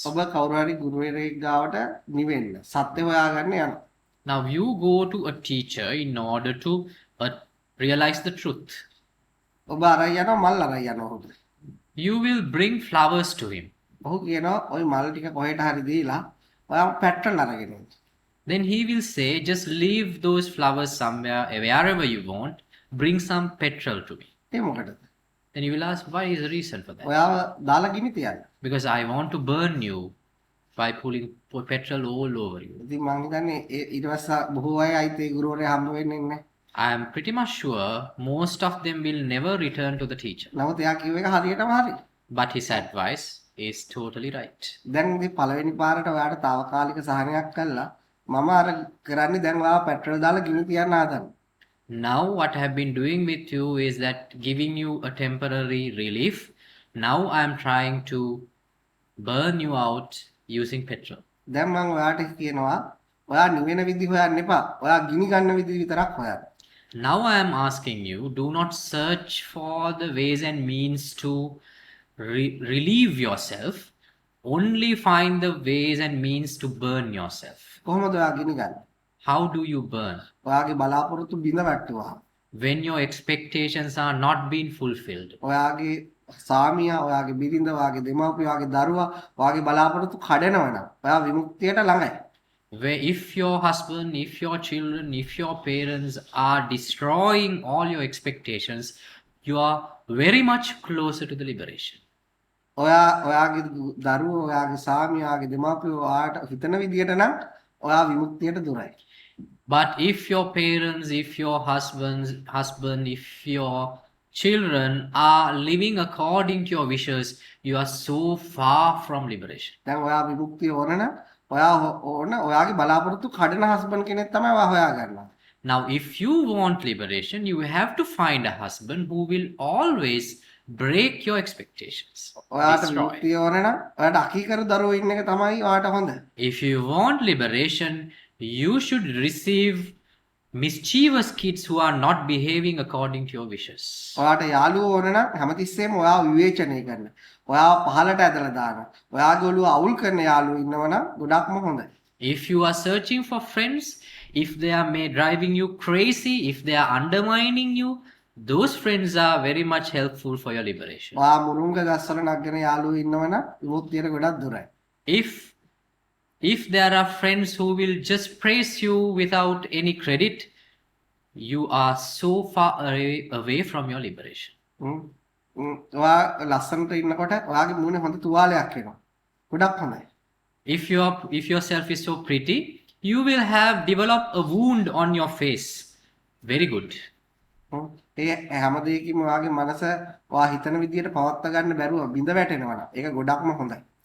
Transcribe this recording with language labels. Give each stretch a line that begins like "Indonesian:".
Sinhala: ඔබ කවුරු හරි ගුරුවරයෙක් ගාවට නිවෙන්න සත්‍ය හොයාගන්න යනවා.
English: Now you go to a teacher in order to realize the truth.
Sinhala: ඔබ අරන් යනවා මල් අරන් යනවා ඔහුට.
English: You will bring flowers to him.
Sinhala: ඔහු කියනවා ওই මල් ටික කොහෙට හරි දීලා ඔයා පෙට්‍රල් අරගෙන එන්න.
English: Then he will say, just leave those flowers somewhere, wherever you want, bring some petrol to me.
Sinhala: ඒ මොකටද?
English: Then you will ask, why is the reason for that?
Sinhala: ඔයාව දාලා ගිනි තියන්න.
English: Because I want to burn you by pulling petrol all over you.
Sinhala: ඉතින් මං හිතන්නේ ඊට පස්සේ බොහෝ අය අයිත් ඒ ගුරුවරයා හම්බ වෙන්නේ නැහැ.
English: I am pretty much sure most of them will never return to the teacher.
Sinhala: නමුත් එයා කිව්ව එක හරියටම හරි.
English: But his advice is totally right.
Sinhala: දැන් ඉතින් පළවෙනි පාරට ඔයාට తాවකාලික සහනයක් කළා. මම අර කරන්නේ දැන් ඔයාව පෙට්‍රල් දාලා ගිනි තියන්න හදනවා.
English: Now what I have been doing with you is that giving you a temporary relief. Now I am trying to burn you out using petrol.
Sinhala: දැන් මම ඔයාට කියනවා ඔයා නිවෙන විදි හොයන්න එපා. ඔයා ගිනි ගන්න විදි විතරක් හොයන්න.
English: Now I am asking you, do not search for the ways and means to relieve yourself. Only find the ways and means to burn yourself.
Sinhala: කොහොමද ඔයා ගිනි ගන්නේ?
English: How do you burn?
Sinhala: ඔයාගේ බලාපොරොත්තු බිඳ වැටුවා.
English: When your expectations are not being fulfilled.
Sinhala: ඔයාගේ සාමියා, ඔයාගේ බිරිඳ, ඔයාගේ දෙමව්පිය, ඔයාගේ දරුවා, ඔයාගේ බලාපොරොත්තු කඩනවා නම් ඔයා විමුක්තියට ළඟයි.
English: where if your husband, if your children, if your parents are destroying all your expectations, you are very much closer to the liberation.
Sinhala: ඔයාගේ දරුවෝ ඔයාගේ සාමියා ඔයාගේ දෙමාපියෝ ඔයාට හිතන විදියට නම් ඔයා විමුක්තියට දුරයි.
English: But if your parents, if your husband, if your children are living according to your wishes, you are so far from liberation.
Sinhala: දැන් ඔයා විමුක්තිය ඕන නම් ඔයා ඕන ඔයාගේ බලාපොරොත්තු කඩන හස්බන්ඩ් කෙනෙක් තමයි ඔයා හොයාගන්නවා.
English: Now, if you want liberation, you have to find a husband who will always break your expectations.
Sinhala: ඔයාට
English: Destroy.
Sinhala: විමුක්තිය ඕන නම් ඔයාට අකීකරු දරුවෝ ඉන්න එක තමයි ඔයාට හොඳ.
English: If you want liberation, you should receive mischievous kids who are not behaving according to your wishes.
Sinhala: ඔයාට යාළුවෝ ඕන නම් හැමතිස්සෙම ඔයාව විවේචනය කරන. ඔයාව පහලට ඇදලා දාන. ඔයාගේ ඔළුව අවුල් කරන යාළුවෝ ඉන්නව නම් ගොඩක්ම හොඳයි.
English: If you are searching for friends, if they are driving you crazy, if they are undermining you, those friends are very much helpful for your liberation.
Sinhala: ඔයා මුරුංග ගස්වල නගන යාළුවෝ ඉන්නව නම් විමුක්තියට ගොඩක් දුරයි.
English: If there are friends who will just praise you without any credit, you are so far away from your liberation.
Sinhala: ඔයා ලස්සනට ඉන්නකොට ඔයාගේ මූණේ හොඳ තුවාලයක් එනවා. ගොඩක් හොඳයි.
English: If yourself is so pretty, you will have developed a wound on your face. Very good.
Sinhala: ඒ හැම දෙයකින්ම ඔයාගේ මනස ඔයා හිතන විදියට පවත්වා ගන්න බැරුව බිඳ වැටෙනවා නම් ඒක ගොඩක්ම හොඳයි.